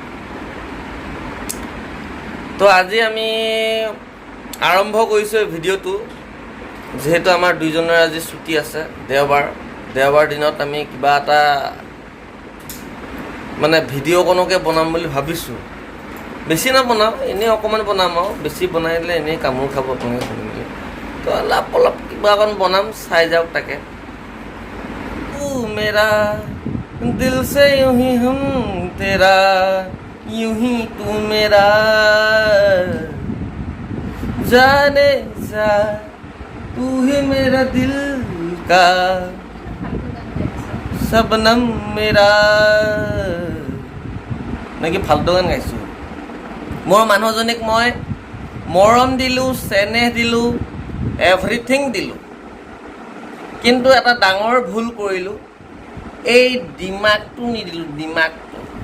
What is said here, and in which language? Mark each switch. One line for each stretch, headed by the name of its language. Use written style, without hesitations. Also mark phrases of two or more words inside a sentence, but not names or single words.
Assamese: তো আজি আমি আৰম্ভ কৰিছোঁ ভিডিঅ'টো, যিহেতু আমাৰ দুইজনৰ আজি ছুটি আছে, দেওবাৰ দিনত আমি কিবা এটা মানে ভিডিঅ'কণকে বনাম বুলি ভাবিছোঁ। বেছি নবনাওঁ, এনেই অকণমান বনাম আৰু, বেছি বনাই দিলে এনেই কামোৰ খাব আপোনালোকে শুনি মেলি। তো অলপ কিবা অকণ বনাম, চাই যাওক তাকে।
Hindi: मेरा दिल से यूं ही हम तेरा यूं ही तू मेरा जाने जा तू ही मेरा दिल का सबनम मेरा।
Assamese: নেকি ফাল্টু গান গাইছোঁ। মোৰ মানুহজনীক মই মৰম দিলোঁ, চেনেহ দিলোঁ, এভৰিথিং দিলোঁ, কিন্তু এটা ডাঙৰ ভুল কৰিলোঁ, এই দিমাগটো নিদিলোঁ, দিমাগটো।